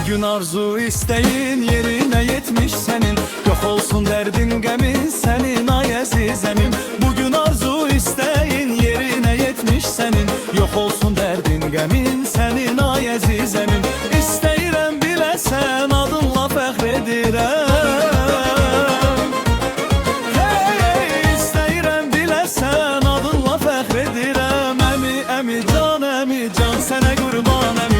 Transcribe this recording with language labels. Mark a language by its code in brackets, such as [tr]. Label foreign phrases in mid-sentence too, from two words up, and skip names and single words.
[tr] arzu isteğin yerine yetmiş senin. Yok olsun derdin gemin senin ay azizemim. Bugün arzu isteğin yerine yetmiş senin. Yok olsun derdin gemin senin ay azizemim. [az] İsteyirəm bilesen adınla fəxr edirəm. Hey, isteyirəm bilesen adınla fəxr edirəm. Əmi can sənə qurban əmi.